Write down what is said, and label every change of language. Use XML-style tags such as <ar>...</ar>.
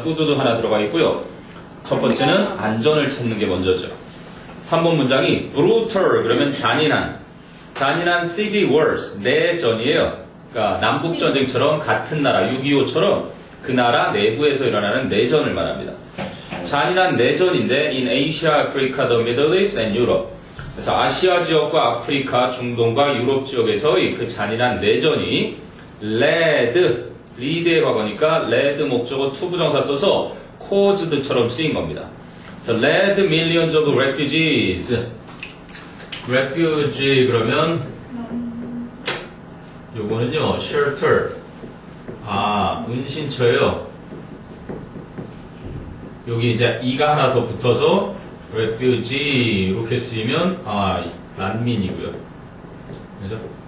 <ko>푸드도 하나 들어가 있고요. 첫 번째는 안전을 찾는 게 먼저죠. 3번 문장이 brutal 그러면 잔인한</ko> <en>civil wars</en> <ko>내전이에요. 그러니까 남북전쟁처럼 같은 나라 6.25처럼 그 나라 내부에서 일어나는 내전을 말합니다. 잔인한 내전인데</ko> <en>in Asia, Africa, the Middle East and Europe.</en> <ko>그래서 아시아 지역과 아프리카, 중동과 유럽 지역에서의 그 잔인한 내전이 lead의 과거니까 lead 목적어 to 부정사 써서 caused처럼 쓰인 겁니다. 그래서</ko> <en>led millions of refugees.</en> <ko>refugee 그러면 요거는요 shelter. 은신처예요. 여기 이제 이가 하나 더 붙어서 refugee 이렇게 쓰이면 난민이고요. 그죠?</ko>